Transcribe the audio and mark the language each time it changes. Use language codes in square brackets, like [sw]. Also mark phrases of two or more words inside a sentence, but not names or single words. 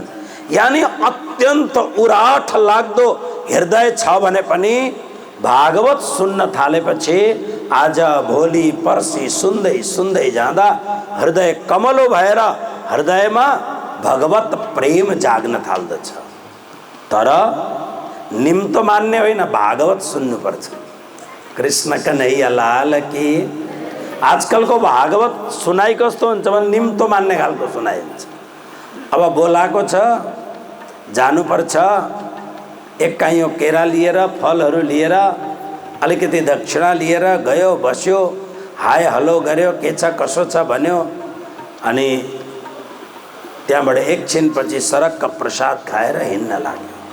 [ne] यानी अत्यन्त उराठ लाग्दो हृदय छ भने पनि भागवत सुन्न थालेपछि आज भोलि पर्सि सुन्दै सुन्दै जाँदा हृदय कमलो भएर हृदयमा भगवत प्रेम जाग्न थाल्दछ। तर निम्तो मान्ने होइन, भागवत सुन्नुपर्छ। [hi] कृष्ण कन्हैया लाल की। [ne] आजकलको भागवत सुनाइ कस्तो हुन्छ भने निम्तो मान्ने खालको सुनाइ हुन्छ। अब बोलाएको छ, जानुपर्छ, एक काइयो केरा लिएर, फलहरू लिएर, अलिकति दक्षिणा लिएर गयो, बस्यो, [en] hi hello [ne] गर्यो, के छ कसो छ भन्यो, अनि त्यहाँबाट एकछिनपछि सरक्क प्रसाद खाएर हिँड्न लाग्यो।